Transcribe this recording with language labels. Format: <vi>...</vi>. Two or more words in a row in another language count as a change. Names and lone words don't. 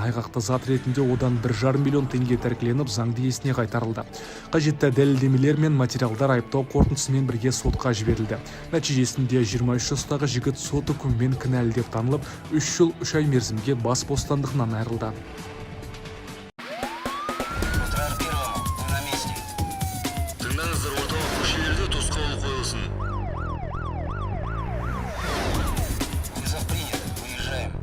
<kk>Айғақты зат ретінде одан бір жарым миллион теңге тәркіленіп, заңды иесіне қайтарылды. Қажетті дәлелдемелер мен материалдар айыптау қорытындысымен бірге сотқа жіберілді. Нәтижесінде жиырма үш жастағы жігіт сот үкімімен кінәлі деп танылып, үш жыл, үш ай мерзімге бас бостандығынан айырылды.</kk> <ru>Утро Первому. Мы на месте.</ru> <kk>Тыңдаңыздар, орталық көшелерде тосқауыл қойылсын.</kk> <ru>Вызов принят. Выезжаем.</ru>